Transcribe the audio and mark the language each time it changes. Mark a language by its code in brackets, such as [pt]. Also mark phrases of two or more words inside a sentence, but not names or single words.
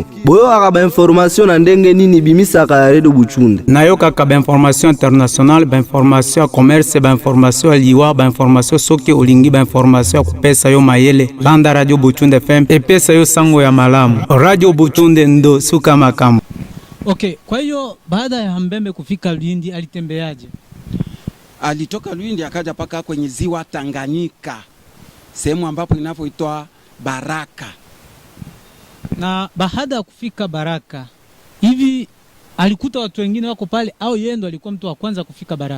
[ln] Boyo kaka ba information na ndenge nini bimisaka ya Radio Butunde. Nayo kaka ba [fr] information internationale, [ln] ba [fr] information commerce, [ln] ba information liwa, ba information soki olingi, ba information kupesa yo mayele. Landa Radio Butunde FM epesa yo sango ya malamu. Radio Butunde ndo suka makamu. [sw] Okay, kwa hiyo baada ya Mbembe kufika Lwindi alitembeaje? Alitoka Lwindi akaja paka kwenye ziwa Tanganyika, sehemu ambapo inapoitwa Baraka. Na baada ya kufika Baraka, hivi alikuta watu wengine wako pale au yeye ndo alikuwa mtu wa kwanza kufika Baraka?